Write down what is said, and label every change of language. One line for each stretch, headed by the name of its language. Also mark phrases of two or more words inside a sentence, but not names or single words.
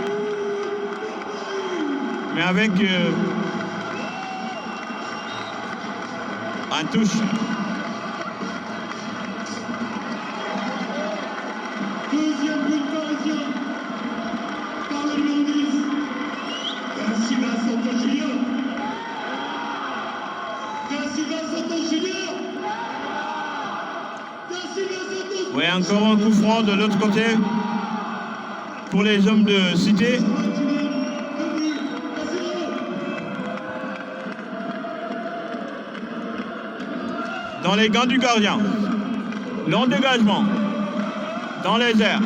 French: Mais avec En touche. Deuxième but parisien par le numéro 10. Da Silva Santos Junior. Da Silva Santos Junior. Da Silva Santos. Oui, encore un coup franc de l'autre côté pour les hommes de Cité. Dans les gants du gardien. Long dégagement. Dans les airs.